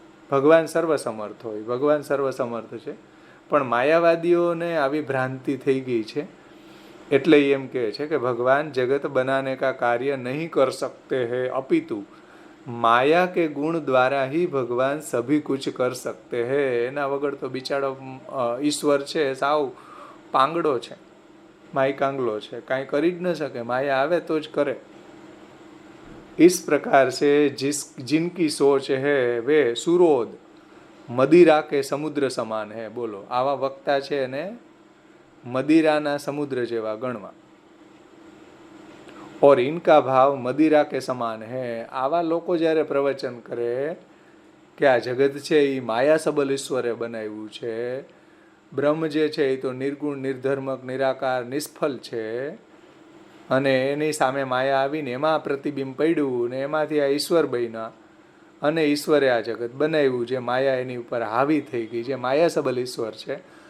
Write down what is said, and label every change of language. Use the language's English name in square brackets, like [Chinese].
[Gujarati] ભગવાન સર્વસમર્થ હોય, ભગવાન સર્વસમર્થ છે. પણ માયાવાદીઓને આવી ભ્રાંતિ થઈ ગઈ છે, એટલે એમ કહે છે કે ભગવાન [Hindi] જગત બનાને કા કાર્ય નહીં કર सकते हैं, [Gujarati] अपितु माया के गुण द्वारा ही भगवान सभी कुछ कर सकते हैं. એના વગર તો બિચારો ઈશ્વર છે સાવ પાંગડો છે, માયકાંગલો છે, કાંઈ કરી જ ન શકે. માયા આવે તો જ કરે. [Hindi] इस प्रकार से जिनकी सोच है वे सुरोध मदिरा के समुद्र સમાન है. [Gujarati] બોલો, આવા વક્તા છે ને મદિરાના સમુદ્ર જેવા ગણવા. [Hindi] और इनका भाव मदिरा के समान है. [Gujarati] આવા લોકો જ્યારે પ્રવચન કરે કે આ જગત છે એ માયા સબલ ઈશ્વરે બનાવ્યું છે, બ્રહ્મ જે છે એ તો નિર્ગુણ, નિર્ધર્મક, નિરાકાર, નિષ્ફળ છે, અને એની સામે માયા આવીને એમાં પ્રતિબિંબ પડ્યું ને એમાંથી આ ઈશ્વર બન્યા, અને ઈશ્વરે આ જગત બનાવ્યું, જે માયા એની ઉપર હાવી થઈ ગઈ, જે માયા સબલ ઈશ્વર છે.